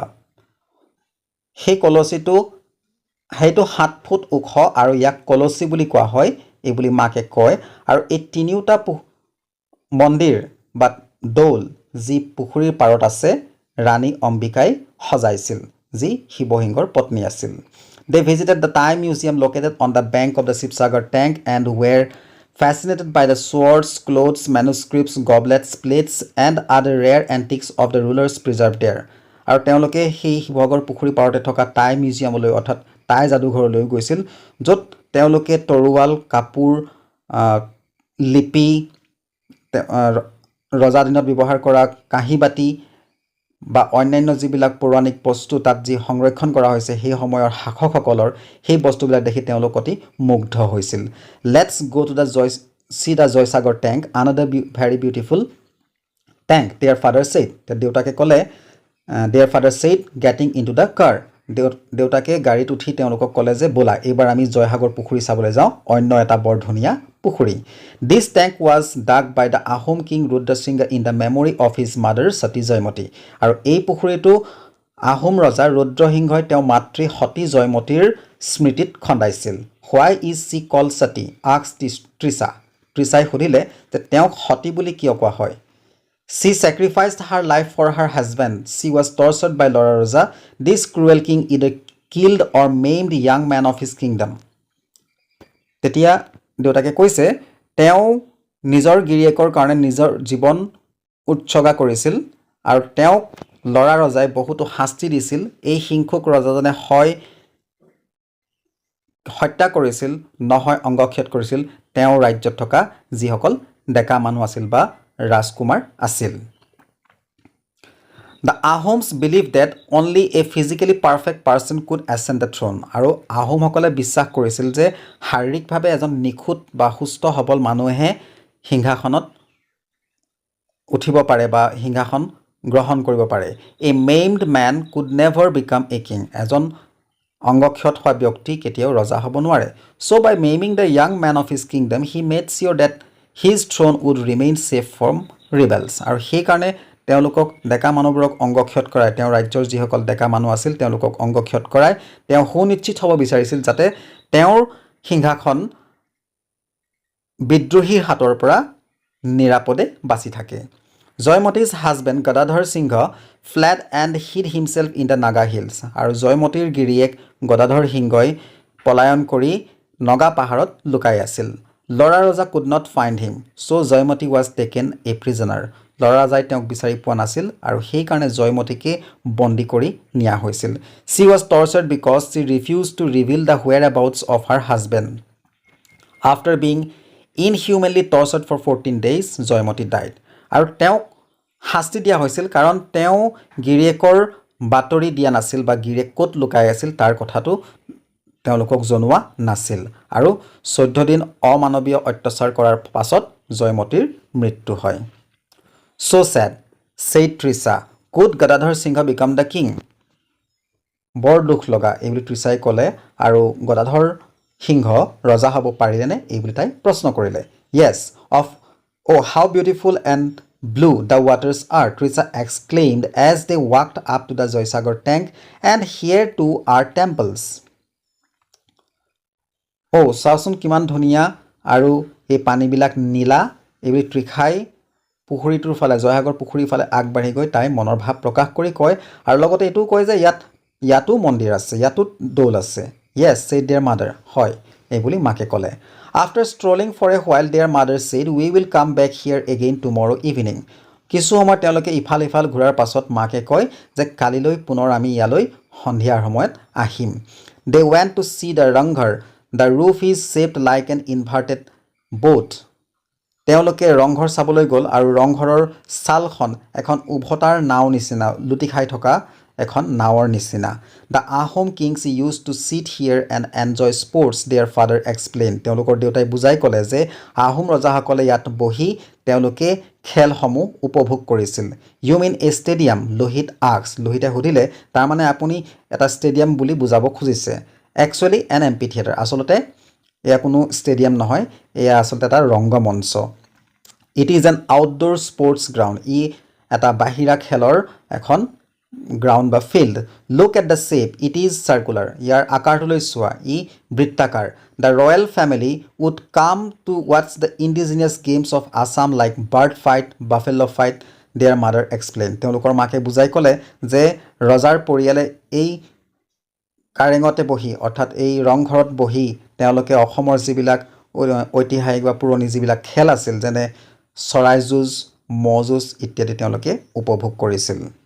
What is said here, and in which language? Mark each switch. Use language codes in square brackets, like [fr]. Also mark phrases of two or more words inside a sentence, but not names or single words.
[en] He Kolositu [as] হেইটো 7 ফুট ওখ আৰু ইয়াক কলসী বুলি কোৱা হয় এই বুলি মাকে কয় আৰু এই তিনিটা মন্দিৰ বা দৌল যি পুখুৰীৰ পাৰত আছে ৰাণী অম্বিকাই সজাইছিল যি শিৱসিংহৰ পত্নী আছিল [en] They visited the Thai museum located on the bank of the Sibsagar tank and were fascinated by the swords, clothes, manuscripts, goblets, plates and other rare antiques of the rulers preserved there. [as] আৰু তেওঁলোকে সেই শিৱসাগৰ পুখুৰী পাৰতে থকা টাই মিউজিয়ামলৈ অৰ্থাৎ টাই যাদুঘৰলৈ গৈছিল য'ত তেওঁলোকে তৰোৱাল কাপোৰ লিপি ৰজা দিনত ব্যৱহাৰ কৰা কাঁহীবাতি বা অন্যান্য যিবিলাক পৌৰাণিক বস্তু তাত যি সংৰক্ষণ কৰা হৈছে সেই সময়ৰ শাসকসকলৰ সেই বস্তুবিলাক দেখি তেওঁলোক অতি মুগ্ধ হৈছিল [en] Let's go to see the Joysagar tank, another very beautiful tank, their father said. [as] দেউতাকে ক'লে [en] their father said, getting into the car. [as] দেউতাকে গাড়ীত উঠি তেওঁলোকক ক'লে যে বলা এবাৰ আমি জয়সাগৰ পুখুৰী চাবলৈ যাওঁ অন্য এটা বৰ ধুনীয়া পুখুৰী [en] This tank was dug by the Ahom king Rudra Singha in the memory of his mother Sati Jaymati. [as] আৰু এই পুখুৰীটো আহোম ৰজা ৰুদ্ৰসিংহই তেওঁ মাতৃ সতী জয়মতীৰ স্মৃতিত খন্দাইছিল [en] Why is she called Sati? asked Trisha. [as] Trisha সুধিলে যে তেওঁক সতী বুলি কিয় কোৱা হয় [en] She sacrificed her life for her husband. She was tortured by Lord Raja. This cruel king either killed or maimed young man of his kingdom. [as] তেতিয়া দেউতাকে কৈছে তেওঁ নিজৰ গিৰিয়েকৰ কাৰণে নিজৰ জীৱন উৎসৰ্গা কৰিছিল আৰু তেওঁক লৰা ৰজাই বহুতো শাস্তি দিছিল এই হিংসুক ৰজাজনে হয় হত্যা কৰিছিল নহয় অংগক্ষেদ কৰিছিল তেওঁ ৰাজ্যত থকা যিসকল ডেকা মানুহ আছিল বা ৰাজকুমাৰ আছিল [en] The Ahoms believed that only a physically perfect person could ascend the throne. [as] আৰু আহোমসকলে বিশ্বাস কৰিছিল যে শাৰীৰিকভাৱে এজন নিখুঁত বা সুস্থ সবল মানুহে সিংহাসনত উঠিব পাৰে বা সিংহাসন গ্ৰহণ কৰিব পাৰে. [en] A maimed man could never become a king. [as] এজন অংগক্ষত হোৱা ব্যক্তি কেতিয়াও ৰজা হ'ব নোৱাৰে. [en] So by maiming the young man of his kingdom, he made sure that his throne would remain safe from rebels. [as] আৰু সেইকাৰণে তেওঁলোকক ডেকা মানুহবোৰক অংগক্ষত কৰাই তেওঁ ৰাজ্যৰ যিসকল ডেকা মানুহ আছিল তেওঁলোকক অংগক্ষত কৰাই তেওঁ সুনিশ্চিত হ'ব বিচাৰিছিল যাতে তেওঁৰ সিংহাসন বিদ্ৰোহীৰ হাতৰ পৰা নিৰাপদে বাচি থাকে. [en] Joymati's husband Gadadhar Singh fled and hid himself in the Naga hills. [as] আৰু জয়মতীৰ গিৰিয়েক গদাধৰ সিংহই পলায়ন কৰি নগা পাহাৰত লুকাই আছিল. [en] লৰা ৰজা could not find him, so জয়মতী was taken a prisoner. [as] লৰা ৰজাই তেওঁক বিচাৰি পোৱা নাছিল আৰু সেই কাৰণে জয়মতীকে বন্দী কৰি নিয়া হৈছিল. [en] She was tortured because she refused to reveal the whereabouts of her husband. After being inhumanly tortured for 14 days, জয়মতী died. [as] আৰু তেওঁক শাস্তি দিয়া হৈছিল কাৰণ তেওঁ গিৰিয়েকৰ বাতৰি দিয়া নাছিল বা গিৰিয়েক ক'ত লুকাই আছিল তাৰ কথাটো তেওঁলোকক জনোৱা নাছিল আৰু 14 দিন অমানৱীয় অত্যাচাৰ কৰাৰ পাছত জয়মতীৰ মৃত্যু হয়. [en] So sad, said Trisha. Could Gadadhar Singh become the king? [as] বৰ দুখ লগা এইবুলি ত্ৰিছাই ক'লে আৰু গদাধৰ সিংহ ৰজা হ'ব পাৰিলেনে এইবুলি তাই প্ৰশ্ন কৰিলে. [en] Yes, oh, how beautiful and blue the waters are, Trisha exclaimed as they walked up to the Sibsagar tank, and here too are temples. [as] Oh, চাওচোন কিমান ধুনীয়া আৰু এই পানীবিলাক নীলা এইবুলি ত্ৰিখাই পুখুৰীটোৰ ফালে জয়সাগৰ পুখুৰীৰ ফালে আগবাঢ়ি গৈ তাই মনৰ ভাৱ প্ৰকাশ কৰি কয় আৰু লগতে এইটোও কয় যে ইয়াতো মন্দিৰ আছে ইয়াতো দৌল আছে. [en] Yes, said their mother. [as] হয় এইবুলি মাকে ক'লে. [en] After strolling for a while, their mother said, we will come back here again tomorrow evening. [as] কিছু সময় তেওঁলোকে ইফাল ঘূৰাৰ পাছত মাকে কয় যে কালিলৈ পুনৰ আমি ইয়ালৈ সন্ধিয়াৰ সময়ত আহিম. [en] They went to see the Rang Ghar. The roof is shaped like an inverted boat. [as] তেওঁলোকে ৰংঘৰ চাবলৈ গ'ল আৰু ৰংঘৰৰ ছালখন এখন উভতাৰ নাও নিচিনা লুটি খাই থকা এখন নাৱৰ নিচিনা. [en] The Ahom kings used to sit here and enjoy sports, their father explained. [as] তেওঁলোকৰ দেউতাই বুজাই ক'লে যে আহোম ৰজাসকলে ইয়াত বহি তেওঁলোকে খেলসমূহ উপভোগ কৰিছিল. [en] You mean a stadium? লোহিত asked. [as] লোহিতে সুধিলে তাৰমানে আপুনি এটা ষ্টেডিয়াম বুলি বুজাব খুজিছে. [en] Actually an amphitheater. [as] আচলতে এয়া কোনো ষ্টেডিয়াম নহয়, এয়া আচলতে এটা ৰংগমঞ্চ. [en] It is an outdoor sports ground. [as] ই এটা বাহিৰা খেলৰ এখন গ্ৰাউণ্ড বা ফিল্ড. [en] Look at the shape. It is circular. [as] ইয়াৰ আকাৰটোলৈ চোৱা ই বৃত্তাকাৰ. [en] The royal family would come to watch the indigenous games of Assam like bird fight, buffalo fight, their mother explained. [as] তেওঁলোকৰ মাকে বুজাই ক'লে যে ৰজাৰ পৰিয়ালে এই কাৰেঙতে বহি অৰ্থাৎ এই ৰংঘৰত বহি তেওঁলোকে অসমৰ যিবিলাক ঐতিহাসিক বা পুৰণি যিবিলাক খেল আছিল যেনে চৰাই যুঁজ ম'হ যুঁজ ইত্যাদি তেওঁলোকে উপভোগ কৰিছিল.